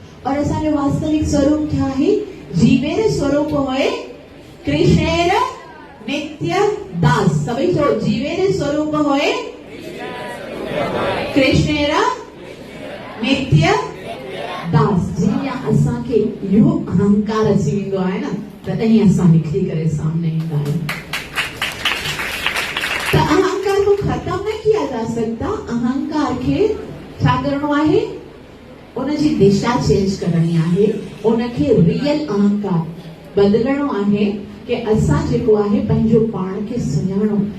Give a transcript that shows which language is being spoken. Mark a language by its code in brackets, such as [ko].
[sd] और असांजो वास्तविक स्वरूप छा आहे? [bn] जीवेर स्वरूप होए कृष्णेर नित्य दास। [sd] सभी चो, [bn] जीवेर स्वरूप होए कृष्णेर नित्य दास। [sd] जीअं असांखे इहो अहंकार अची वेंदो आहे न, तॾहिं असां निकिरी करे सामने ईंदा आहियूं। [hi] त अहंकार को खत्म न किया जा सकता। [sd] अहंकार खे छा करणो आहे? उनजी दिशा चेंज करणी आहे, उनखे रियल अहंकार बदिलणो आहे कि असां जेको आहे पंहिंजो पाण खे सुञाणो।